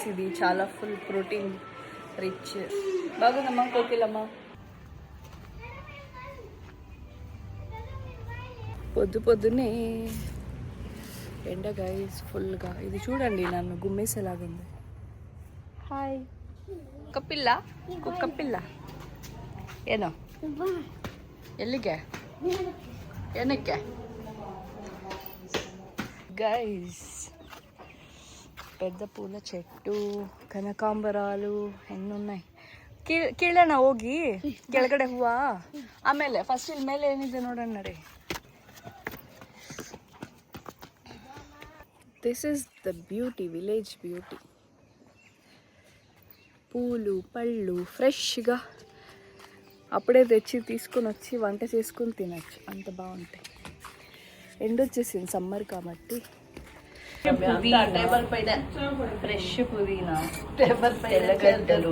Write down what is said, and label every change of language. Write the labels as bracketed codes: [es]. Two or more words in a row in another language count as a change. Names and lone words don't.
[te] ఇది చాలా [en] full protein rich. [te] బాగుందమ్మా కోకిలమ్మ. పొద్దున్నే ఎండ గైస్ ఫుల్గా. ఇది చూడండి నన్ను గుమ్మేసేలాగుంది. హాయ్. కుక్కపిల్ల, కుక్కపిల్ల. [kn] ಏನೋ ಎಲ್ಲಿಗೆ? ಏನಕ್ಕೆ గైస్? [te] పెద్ద పూల చెట్టు, కనకాంబరాలు ఎన్ని ఉన్నాయి. [kn] ಕೀಳೋಣ ಹೋಗಿ ಕೆಳಗಡೆ ಹೂವ. ಆಮೇಲೆ ಫಸ್ಟ್ ಇಲ್ಲಿ ಮೇಲೆ ಏನಿದೆ ನೋಡೋಣ ನಡಿ. [en] this is the beauty, village beauty. [te] పూలు పళ్ళు ఫ్రెష్గా అప్పుడే తెచ్చి తీసుకొని వచ్చి వంట చేసుకొని తినచ్చు, అంత బాగుంటాయి. ఎండొచ్చేసింది సమ్మర్ కాబట్టి. టేబుల్ పైన ఫ్రెష్ పుదీనా, తెల్లగడ్డలు.